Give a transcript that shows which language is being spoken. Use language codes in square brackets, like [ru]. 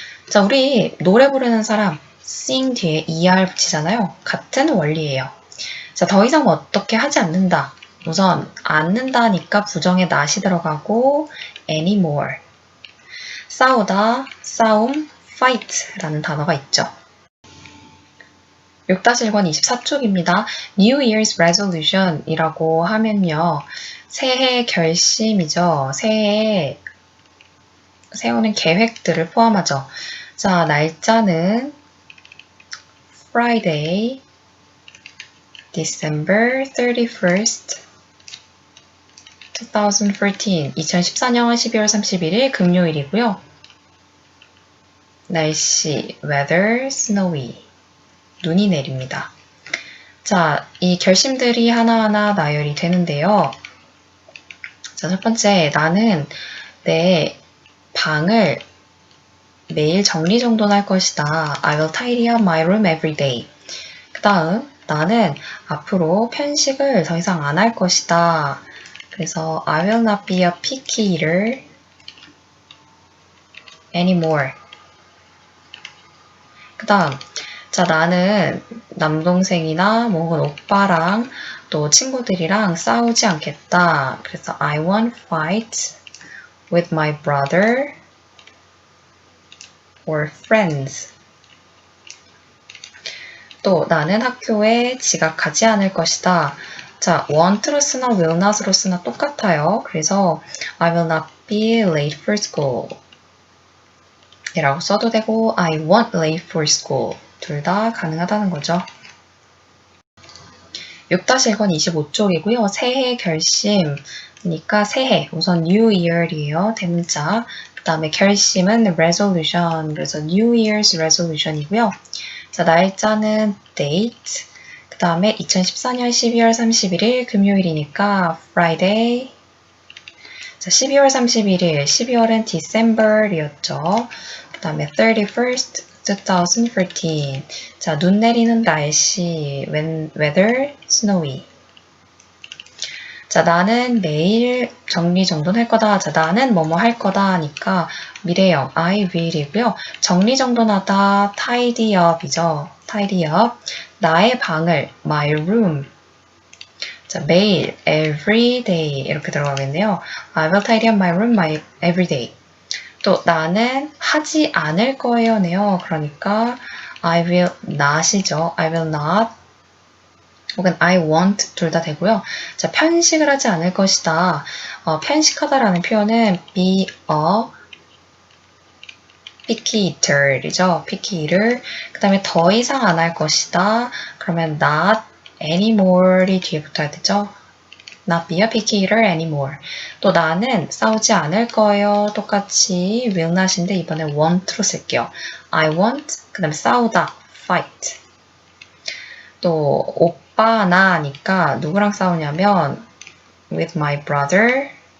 [ko] 자, 우리 노래 부르는 사람, sing 뒤에 er 붙이잖아요. 같은 원리예요. 자, 더 이상 어떻게 하지 않는다. 우선 않는다니까 부정에 not이 들어가고 anymore. 싸우다, 싸움, fight라는 단어가 있죠. 6-1권 24쪽입니다. [en] New Year's Resolution [ko] 이라고 하면요. 새해 결심이죠. 새해에 세우는 계획들을 포함하죠. 자, 날짜는 [en] Friday, December 31st, 2014, [ko] 2014년 12월 31일 금요일이고요. 날씨, weather, snowy, 눈이 내립니다. 자, 이 결심들이 하나하나 나열이 되는데요. 자, 첫 번째, 나는 내 방을 매일 정리정돈할 것이다. [en] I will tidy up my room every day. [ko] 그 다음, 나는 앞으로 편식을 더 이상 안 할 것이다. 그래서 [en] I will not be a picky eater anymore. [ko] 그 다음, 자, 나는 남동생이나 혹은 오빠랑 또 친구들이랑 싸우지 않겠다. 그래서 [en] I won't fight with my brother or friends. [ko] 또 나는 학교에 지각하지 않을 것이다. 자, won't로 쓰나 will not으로 쓰나 똑같아요. [en] 그래서 I will not be late for school [ko] 이라고 써도 되고 [en] I won't late for school [ko] 둘 다 가능하다는 거죠. 6-1권 25쪽이고요. 새해 결심이니까 새해, 우선 New Year이에요. 대문자. 그 다음에 결심은 resolution, 그래서 New Year's resolution이고요. 자, 날짜는 date, 그 다음에 2014년 12월 31일 금요일이니까 Friday. 자, 12월 31일, 12월은 December이었죠. 그 다음에 31st, 2014. 자, 눈 내리는 날씨, weather, snowy. 자, 나는 내일 정리정돈할 거다. 자, 나는 뭐뭐 할 거다 하니까 미래형, I will이고요. 정리정돈하다, tidy up이죠. tidy up. 나의 방을, my room. 자, 매일, every day 이렇게 들어가겠네요. [en] I will tidy up my room every day. [ko] 또 나는 하지 않을 거예요네요. 그러니까 [en] I will not이죠. I will not [ko] 혹은 [en] I won't [ko] 둘 다 되고요. 자, 편식을 하지 않을 것이다. 편식하다라는 표현은 be a picky eater이죠. picky eater. 그 다음에 더 이상 안 할 것이다. 그러면 not anymore이 뒤에 붙어야 되죠. [en] Not be a picky eater anymore. [ko] 또 나는 싸우지 않을 거예요. 똑같이 will not인데 이번에 want로 쓸게요. [en] I want, [ko] 그 다음에 싸우다, fight. 또 오빠 나니까 누구랑 싸우냐면 [en] with my brother.